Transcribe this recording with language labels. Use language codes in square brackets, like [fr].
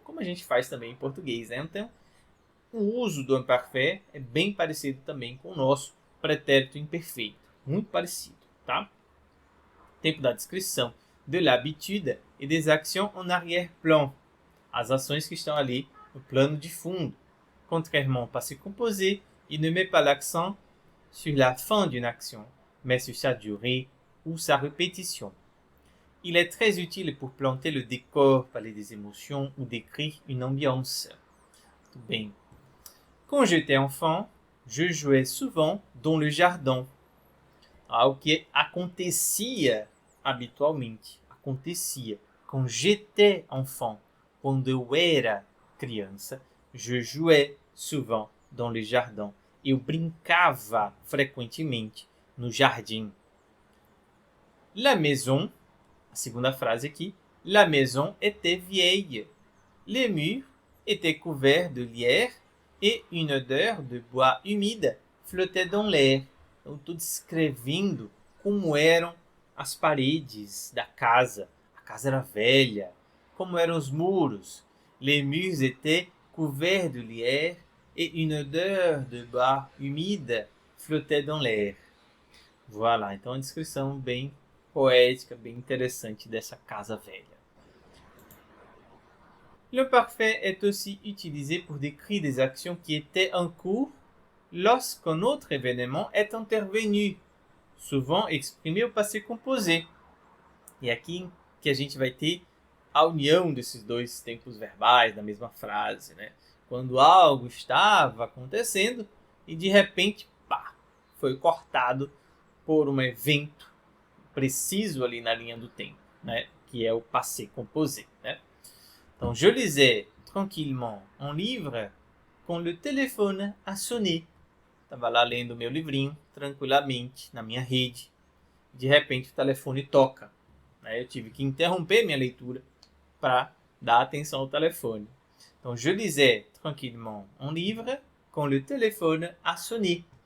[pt] Como a gente faz também em português, né? Então, o uso do imparfait é bem parecido também com o nosso pretérito imperfeito. Muito parecido, tá? Tempo da descrição, [fr] de l'habitude et des actions en arrière-plan. [pt] As ações que estão ali no plano de fundo. [fr] Contrairement au passé composé, il ne met pas l'accent sur la fin d'une action, mais sur sa durée ou sa répétition. Il est très utile pour planter le décor, parler des émotions ou décrire une ambiance. [pt] Muito bem. [fr] Quand j'étais enfant, je jouais souvent dans le jardin. [pt] Algo que acontecia habitualmente. Acontecia. [fr] Quand j'étais enfant, [pt] quando eu era criança, [fr] je jouais souvent dans le jardin. [pt] Eu brincava frequentemente no jardim. [fr] La maison, [pt] a segunda frase aqui, [fr] la maison était vieille. Les murs étaient couverts de lierre et une odeur de bois humide flottait dans l'air. [pt] Eu estou descrevendo como eram as paredes da casa. A casa era velha. Como eram os muros. [fr] Les murs étaient couverts de lierre et une odeur de bois humide flottait dans l'air. [pt] Voilà, então uma descrição bem poética, bem interessante dessa casa velha. [fr] L'imparfait est aussi utilisé pour décrire des actions qui étaient en cours lorsqu'un autre événement est intervenu, souvent exprimé au passé composé. [pt] E aqui que a gente vai ter a união desses dois tempos verbais na mesma frase, né? quando algo estava acontecendo e de repente, pá, foi cortado por um evento preciso ali na linha do tempo, né? Que é o passé composé, né? [fr] Então, je lisais tranquillement un livre quand le téléphone a sonné. [pt] Estava lá lendo meu livrinho, tranquilamente, na minha rede. De repente, o telefone toca. Né? Eu tive que interromper minha leitura para dar atenção ao telefone. [fr] Então, je lisais tranquillement un livre quand le téléphone a sonné.